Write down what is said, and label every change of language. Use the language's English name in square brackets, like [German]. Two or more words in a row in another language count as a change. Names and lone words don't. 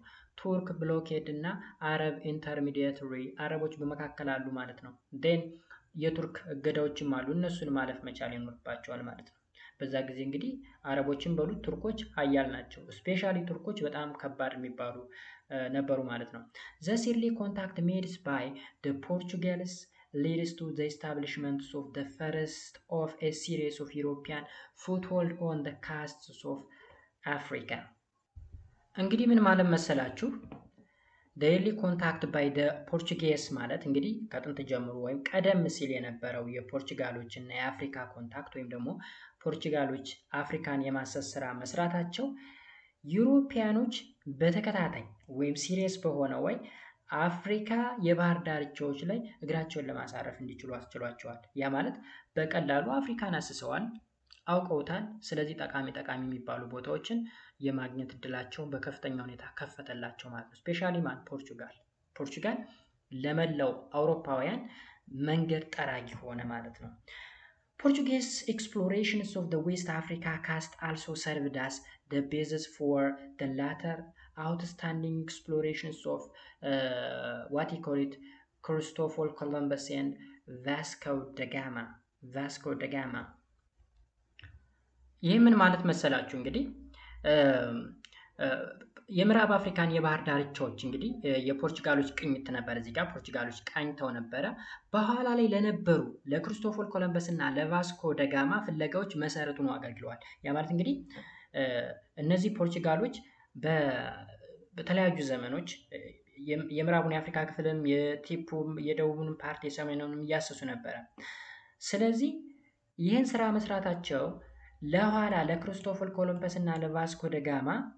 [Amharic] ቱርክ ብሎኬድ እና አረብ ኢንተርሚዲየተሪ፣ አረቦች በመካከል አሉ ማለት ነው። ዴን የቱርክ እገዳዎችም አሉ። እነሱን ማለፍ መቻል ይኖርባቸዋል ማለት ነው። በዛ ጊዜ እንግዲህ አረቦችን በሉት ቱርኮች ሀያል ናቸው። ስፔሻሊ ቱርኮች በጣም ከባድ የሚባሉ ነበሩ ማለት ነው። [English] The early contact made by the Portuguese leads to the establishment of the first of a series of European foothold on the coasts of Africa. [Amharic] እንግዲህ ምን ማለት መሰላችሁ? [English] daily contact by the Portuguese [Amharic] ማለት እንግዲህ ከጥንት ጀምሮ ወይም ቀደም ሲል የነበረው የፖርቹጋሎች እና የአፍሪካ ኮንታክት ወይም ደግሞ ፖርቹጋሎች አፍሪካን የማሰስ ስራ መስራታቸው ዩሮፒያኖች በተከታታይ ወይም ሲሪየስ በሆነ ወይ አፍሪካ የባህር ዳርቻዎች ላይ እግራቸውን ለማሳረፍ እንዲችሉ አስችሏቸዋል። ያ ማለት በቀላሉ አፍሪካን አስሰዋል፣ አውቀውታል። ስለዚህ ጠቃሚ የሚባሉ ቦታዎችን የማግኘት እድላቸውን በከፍተኛ ሁኔታ ከፈተላቸው ማለት ነው። ስፔሻሊ ፖርቹጋል ለመላው አውሮፓውያን መንገድ ጠራጊ ሆነ ማለት ነው። [English] Portuguese explorations of the West Africa coast also served as the basis for the later outstanding explorations of Christopher Columbus and Vasco da Gama. [Amharic] ይህ ምን ማለት መሰላችሁ? እንግዲህ የምዕራብ አፍሪካን የባህር ዳርቻዎች እንግዲህ የፖርቹጋሎች ቅኝት ነበር። እዚህ ጋር ፖርቹጋሎች ቃኝተው ነበረ። በኋላ ላይ ለነበሩ ለክሪስቶፈር ኮሎምበስ እና ለቫስኮ ደጋማ ፍለጋዎች መሰረት ሆኖ አገልግለዋል። ያ ማለት እንግዲህ እነዚህ ፖርቹጋሎች በተለያዩ ዘመኖች የምዕራቡን የአፍሪካ ክፍልም የቲፑም የደቡቡን ፓርት የሰሜኑንም እያሰሱ ነበረ። ስለዚህ ይህን ስራ መስራታቸው ለኋላ ለክሪስቶፈር ኮሎምበስ እና ለቫስኮ ደጋማ